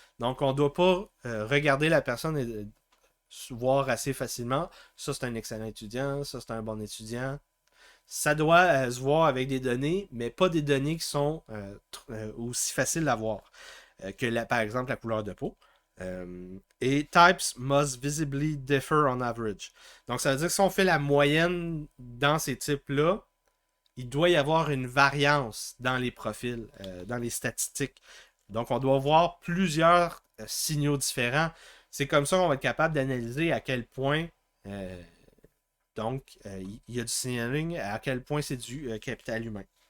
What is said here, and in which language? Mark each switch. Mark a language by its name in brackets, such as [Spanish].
[French] Donc, on ne doit pas regarder la personne et voir assez facilement. Ça, c'est un excellent étudiant. Ça, c'est un bon étudiant. Ça doit se voir avec des données, mais pas des données qui sont aussi faciles à voir que, par exemple, la couleur de peau. Et [English] types must visibly differ on average. [French] Donc, ça veut dire que si on fait la moyenne dans ces types-là, il doit y avoir une variance dans les profils, dans les statistiques. Donc, on doit voir plusieurs signaux différents. C'est comme ça qu'on va être capable d'analyser à quel point il y a du signaling, à quel point c'est du capital humain.